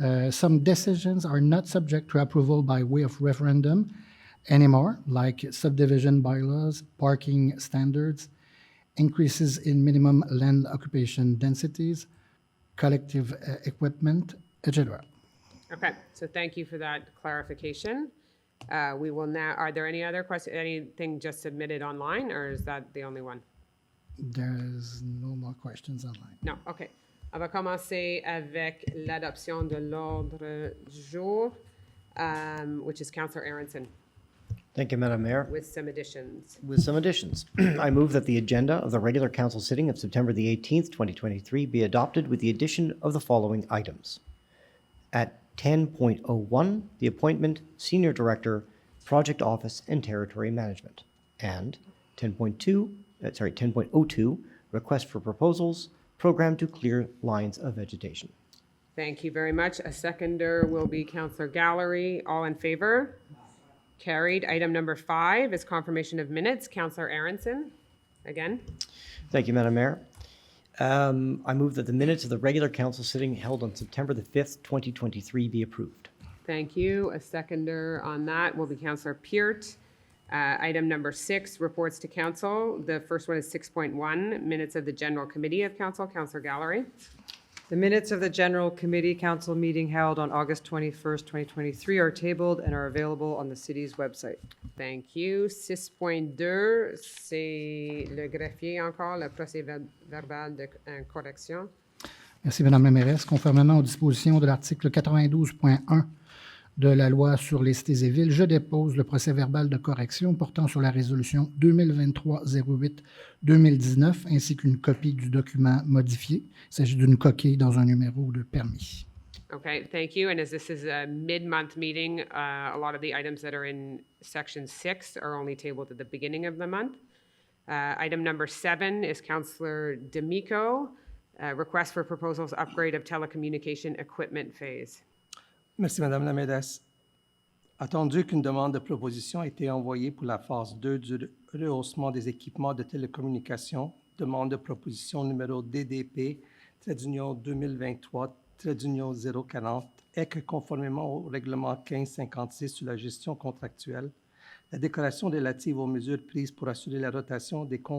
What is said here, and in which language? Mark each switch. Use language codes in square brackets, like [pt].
[en] Some decisions are not subject to approval by way of referendum anymore, like subdivision bylaws, parking standards, increases in minimum land occupation densities, collective equipment, etc. Okay, so thank you for that clarification. We will now, are there any other questions, anything just submitted online, or is that the only one? There's no more questions online. [fr] Non, OK. On va commencer avec l'adoption de l'ordre du jour, [en] which is Councillor Aronson, Thank you, Madam Mayor. with some additions. With some additions, I move that the agenda of the regular council sitting of September the 18th, 2023 be adopted with the addition of the following items. At 10.01, the appointment, Senior Director, Project Office and Territory Management. And 10.02, Request for Proposals, Program to Clear Lines of Vegetation. Thank you very much. A seconder will be Councillor Gallery. All in favor? Carried. Item number 5 is confirmation of minutes. Councillor Aronson, again. Thank you, Madam Mayor. I move that the minutes of the regular council sitting held on September the 5th, 2023 be approved. Thank you. A seconder on that will be Councillor Peart. Item number 6, reports to council. The first one is 6.1, minutes of the General Committee of Council. Councillor Gallery. The minutes of the General Committee Council meeting held on August 21st, 2023 are tabled and are available on the city's website. Thank you. [fr] 6.2, c'est le greffier encore, le procès verbal de correction. Merci, Madame la mairesse. Conformément aux dispositions de l'article 92.1 de la loi sur les cités et villes, je dépose le procès-verbal de correction portant sur la résolution 2023-08-2019 ainsi qu'une copie du document modifié. Il s'agit d'une coquille dans un numéro de permis. [en] Okay, thank you. And as this is a mid-month meeting, a lot of the items that are in section 6 are only tabled at the beginning of the month. Item number 7 is Councillor D'Amico, request for proposals upgrade of telecommunication equipment phase. [fr] Merci, Madame la mairesse. Attendu qu'une demande de proposition a été envoyée pour la phase 2 du rehaussement des équipements de télécommunication, demande de proposition numéro DDP, /union 2023-040, et que conformément au règlement 1556 sur la gestion contractuelle, la déclaration relative aux mesures prises pour assurer la rotation des